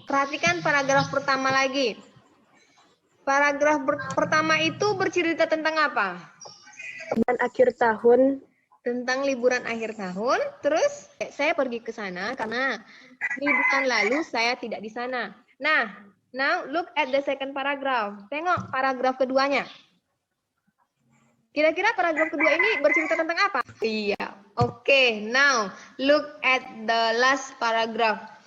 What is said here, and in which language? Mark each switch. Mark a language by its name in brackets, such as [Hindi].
[Indonesian] Perhatikan paragraf pertama lagi. Paragraf pertama itu bercerita tentang apa? Dan akhir tahun. Tentang liburan akhir tahun. Terus saya pergi ke sana karena liburan lalu saya tidak di sana. [English] Nah, now look at the second paragraph. [Indonesian] Tengok paragraf keduanya. Kira-kira paragraf kedua ini bercerita tentang apa? Iya. [English] Oke, now look at the last paragraph.